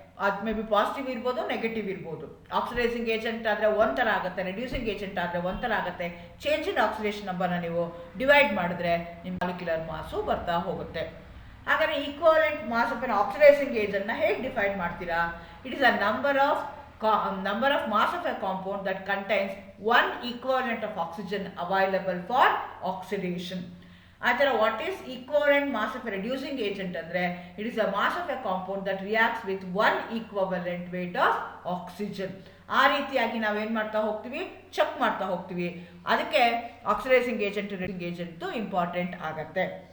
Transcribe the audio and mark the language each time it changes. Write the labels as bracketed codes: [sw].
[kn] ಅದು may be positive ಇರ್ಬೋದು, negative ಇರ್ಬೋದು. ಆಕ್ಸಿಡೈಸಿಂಗ್ ಏಜೆಂಟ್ ಆದರೆ ಒಂಥರ ಆಗುತ್ತೆ, ರೆಡ್ಯೂಸಿಂಗ್ ಏಜೆಂಟ್ ಆದರೆ ಒಂಥರ ಆಗುತ್ತೆ. ಚೇಂಜ್ ಇನ್ ಆಕ್ಸಿಡೇಷನ್ ನಂಬರ್ನ ನೀವು ಡಿವೈಡ್ ಮಾಡಿದ್ರೆ ನಿಮ್ಮ ಮಾಲಿಕ್ಯುಲರ್ ಮಾಸು ಬರ್ತಾ ಹೋಗುತ್ತೆ. ಹಾಗಾದರೆ equivalent mass of N oxidising ಏಜೆಂಟ್ನ ಹೇಗೆ ಡಿಫೈನ್ ಮಾಡ್ತೀರಾ? [en] It is a number of mass of a compound that contains one equivalent of oxygen available for oxidation. ಆತರ what is equivalent mass of a reducing agent ಅಂದರೆ it is a mass of a compound that reacts with one equivalent weight of oxygen. [kn] ಆ ರೀತಿಯಾಗಿ ನಾವೇನು ಮಾಡ್ತಾ ಹೋಗ್ತೀವಿ, check ಮಾಡ್ತಾ ಹೋಗ್ತೀವಿ. ಅದಕ್ಕೆ oxidising agent reducing agent important ಆಗತ್ತೆ.